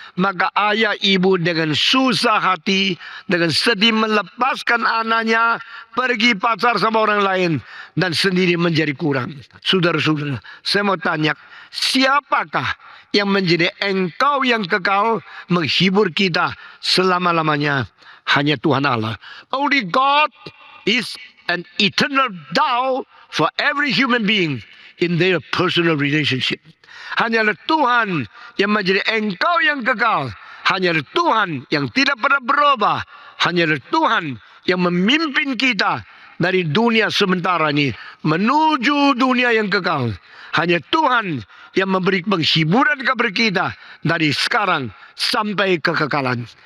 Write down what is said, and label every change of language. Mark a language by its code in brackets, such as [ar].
[id] Maka ayah ibu dengan susah hati, dengan sedih melepaskan anaknya pergi pacar sama orang lain dan sendiri menjadi kurang. Saudara-saudara, saya mau tanya, siapakah yang menjadi engkau yang kekal menghibur kita selama-lamanya? Hanya Tuhan Allah. [en] Only God is an eternal thou for every human being in their personal relationship. [id] Hanyalah Tuhan yang menjadi engkau yang kekal. Hanyalah Tuhan yang tidak pernah berubah. Hanyalah Tuhan yang memimpin kita dari dunia sementara ini menuju dunia yang kekal. Hanya Tuhan yang memberi penghiburan kepada kita dari sekarang sampai kekekalan.